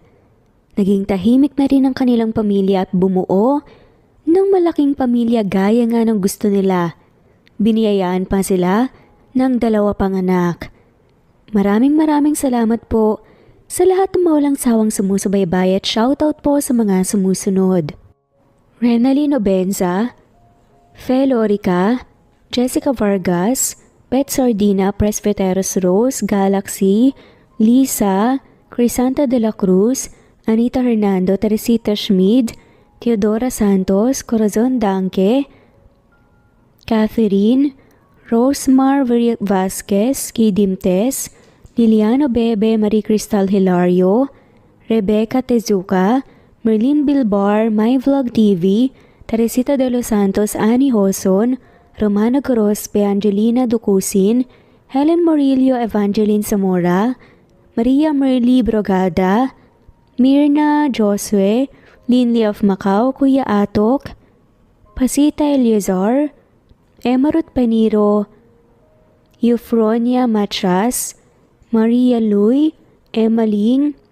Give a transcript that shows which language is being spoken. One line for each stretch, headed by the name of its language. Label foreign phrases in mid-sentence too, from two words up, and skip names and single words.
Filipino: Naging tahimik na rin ang kanilang pamilya at bumuo ng malaking pamilya gaya nga ng gusto nila. Biniyayaan pa sila ng 2 pang anak. Maraming salamat po sa lahat ng mawalang sawang sumusubaybay at shoutout po sa mga sumusunod. Renalyn Obenza, Fe Lorica, Jessica Vargas, Pet Sardina, Presbyteros Rose, Galaxy, Lisa, Crisanta de la Cruz, Anita Hernando, Teresita Schmid, Teodora Santos, Corazon Danke, Catherine, Rosmar Vasquez, Kidimtes, Liliano Bebe, Marie Cristal Hilario, Rebecca Tezuka, Merlin Bilbar, My Vlog TV, Teresita de los Santos, Annie Hoson, Romana Gorospe, Angelina Ducusin, Helen Morillo, Evangeline Zamora, Maria Merly Brogada, Mirna Josue, Linley of Macau, Kuya Atok, Pasita Eliazar, Emarut Paniro, Eufronia Matras, Maria Lui, Emmaling,